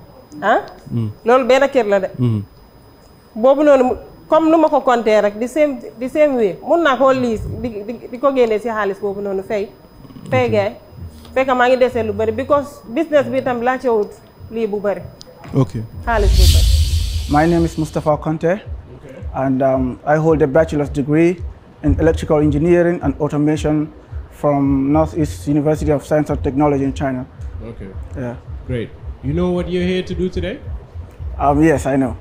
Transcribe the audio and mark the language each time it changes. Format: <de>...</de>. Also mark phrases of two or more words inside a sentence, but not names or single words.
<wo>loolu benn kër la de. boobu noonu comme nu ma ko compter rek di</wo> <en>same way</en> <wo>mun naa koo liis di ko génnee si xaalis boobu noonu fay gaay fekk maa ngi desee lu bëri</wo> <en>because business</en> <wo>bi tam laa cewut lii bu bëri. ok xaalis bu bëri.</wo> <en>My name is Mustafa Conte, and I hold a bachelor's degree in electrical engineering and automation from Northeast University of Science and Technology in China. Okay. Yeah. Great. You know what you're here to do today? Yes, I know.</en>